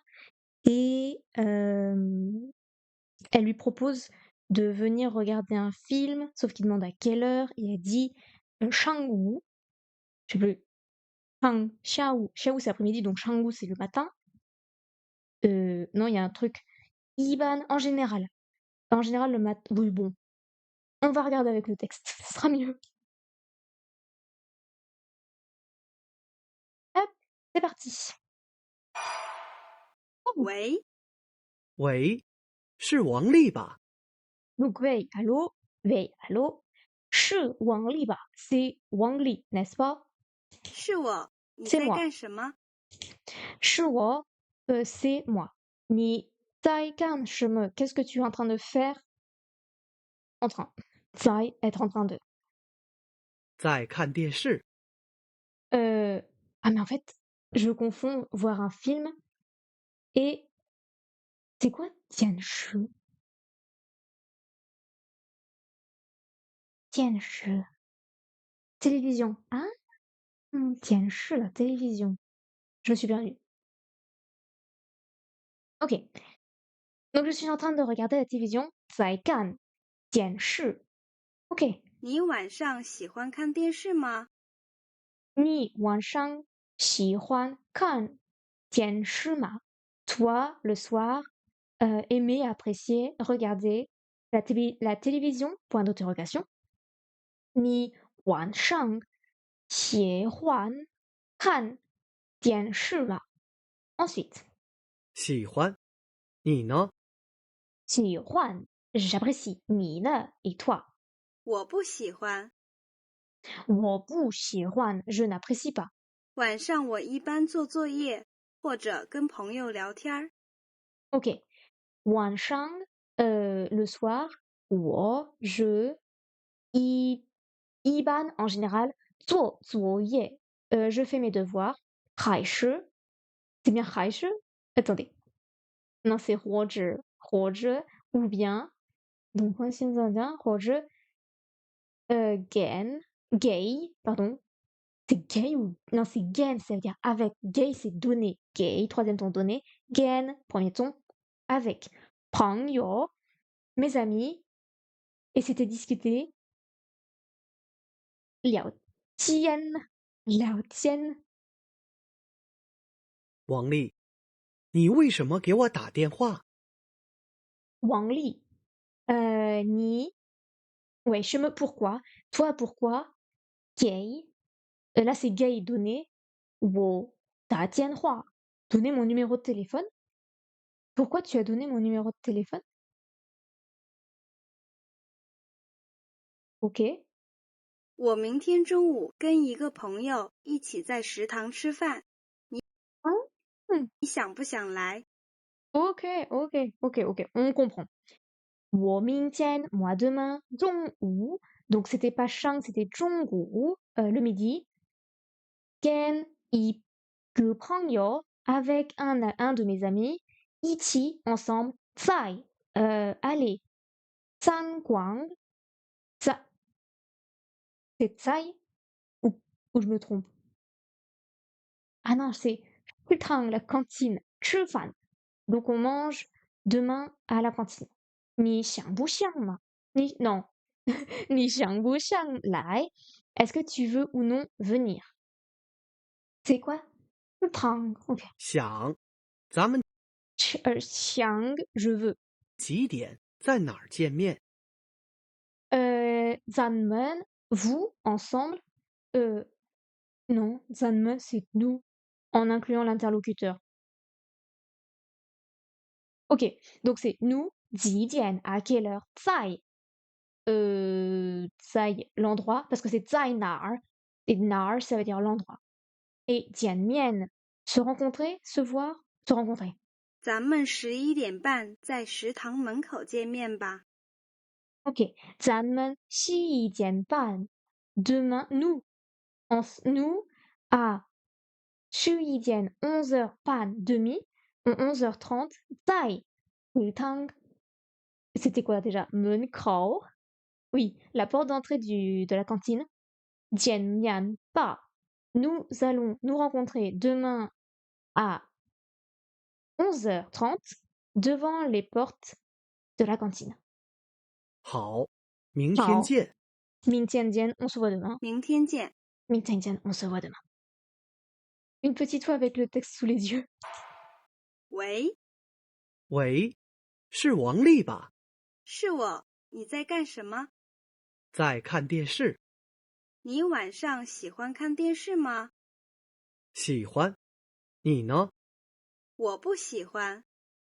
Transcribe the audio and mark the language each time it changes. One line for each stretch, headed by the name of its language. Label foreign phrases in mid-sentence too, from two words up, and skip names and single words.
French: Et elle lui propose de venir regarder un film, sauf qu'il demande à quelle heure, et elle dit Shangwu, je sais plus, Xiaowu, Xiaowu c'est l'après-midi, donc Shangwu c'est le matin. Non, il y a un truc, Iban en général. En général, le matin, oui, bon, on va regarder avec le texte, ce sera mieux. Hop, c'est parti.
Chinese: 喂，喂，是王丽吧？
French: Donc, Wei, allô? Wei, allô?
Chinese: 是王丽吧
French: C'est 王丽 n'est-ce pas?
Chinese: 是我，你
French: C'est
Chinese: 在
French: moi.
Chinese: 干什么？是我
French: c'est moi.
Chinese: 你在干什么
French: Qu'est-ce que tu es en train de faire? En train. 在 être en train de.
Chinese: 在看电视。
French: Ah mais en fait, je confonds voir un film et c'est quoi 电视？电视 télévision. Ah, 电视 la télévision. Je me suis perdue. OK. Donc je suis en train de regarder la télévision.
Chinese: 在看电视 OK. 你晚上喜欢看电视吗？你晚上喜欢看电视吗
French: Toi, le soir, aimer, apprécier, regarder la télévision? Point d'interrogation.
Chinese: 你晚上喜欢看电视吗 Ensuite, 喜欢。你呢？
French: 喜欢 j'apprécie.
Chinese: 你呢
French: et toi?
Chinese: 我不喜欢。我不喜欢
French: je n'apprécie pas.
Chinese: 晚上我一般做作业或者跟朋友聊天儿。 OK. 晚上,
French: le soir, je, 一般 en général,
Chinese: 做作业
French: je fais mes devoirs. 还是 c'est bien 还是 Attendez. Non, c'est 或者 ou bien. Donc, moi, c'est indien. 或者 gay, pardon. C'est gay ou. Non, c'est gain, ça veut dire avec. Gay, c'est donner. Gay, troisième ton donné. Gain, premier ton. Avec. 朋友 mes amis, et c'était discuté.
Chinese: 聊天聊天王丽，你为什么给我打电话？
French: 王丽你 ouais, pourquoi? Toi, pourquoi? Gay. Là, c'est gay donné.
Chinese: 我打电话
French: donner mon numéro de téléphone. Pourquoi tu as donné mon numéro de téléphone? OK.
Chinese: 我明天中午跟一个朋友一起在食堂吃饭，你想不想来？
French: OK, OK, OK, OK. On comprend.
Chinese: 我明天
French: moi demain, 中午 donc c'était pas shang, c'était 中午 le midi.
Chinese: 跟一个朋友
French: avec un de mes amis, 一起 ensemble, 在 aller 餐馆 在 c'est 在 ou je me trompe? Ah non, c'est 食堂 la cantine, 吃饭 donc on mange demain à la cantine.
Chinese: 你想不想嘛？你
French: non,
Chinese: 你想不想来
French: Est-ce que tu veux ou non venir? C'est quoi? 食堂 OK.
Chinese: 想。咱们
French: 想 je veux.
Chinese: 几点在哪儿见面？
French: Zanmen, vous, ensemble. Non, Zanmen, c'est nous, en incluant l'interlocuteur. Ok, donc c'est nous, 几点, à quelle heure? 在, 在 l'endroit, parce que c'est
Chinese: 在哪儿,
French: et 哪儿, ça veut dire l'endroit. Et 见面, se rencontrer, se voir, se rencontrer.
Chinese: 咱们11点半在食堂门口见面吧。 Ok, 咱们11点半,
French: demain, nous, nous, à 11 点 11h pan demi, 11h30,
Chinese: 在 食堂
French: c'était quoi déjà? 门口 Oui, la porte d'entrée de la cantine.
Chinese: 见面吧
French: Nous allons nous rencontrer demain à 11h30 devant les portes de la cantine.
Chinese: 好，明天好见。明天见
French: on se voit demain.
Chinese: 明天见。明天见
French: on se voit demain. Une petite fois avec le texte sous les yeux.
Chinese: 喂，喂，是王丽吧？是我，你在干什么？在看电视。你晚上喜欢看电视吗？喜欢。你呢？